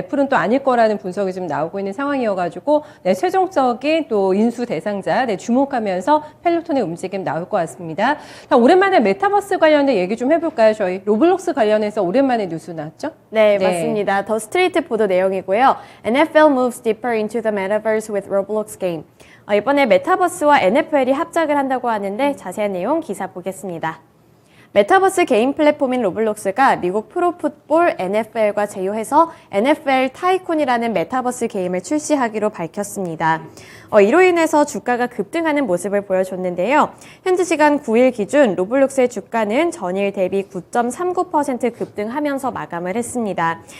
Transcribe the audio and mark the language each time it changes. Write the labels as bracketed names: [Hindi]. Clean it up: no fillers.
[Korean] 애플은 또 아닐 거라는 분석이 지금 나오고 있는 상황이어가지고 네, 최종적인 또 인수 대상자 네, 주목하면서 펠로톤의 움직임 나올 것 같습니다. 자, 오랜만에 메타버스 관련된 얘기 좀 해볼까요? 저희 로블록스 관련해서 오랜만에 뉴스 나왔죠? 네, 맞습니다. 더 스트리트 보도 내용이고요. [English] NFL moves deeper into the metaverse with Roblox game. [Korean] 이번에 메타버스와 NFL이 합작을 한다고 하는데 자세한 내용 기사 보겠습니다. 메타버스 게임 플랫폼인 로블록스가 미국 프로풋볼 NFL과 제휴해서 NFL 타이쿤이라는 메타버스 게임을 출시하기로 밝혔습니다. 이로 인해서 주가가 급등하는 모습을 보여줬는데요. 현지 시간 9일 기준 로블록스의 주가는 전일 대비 9.39% 급등하면서 마감을 했습니다.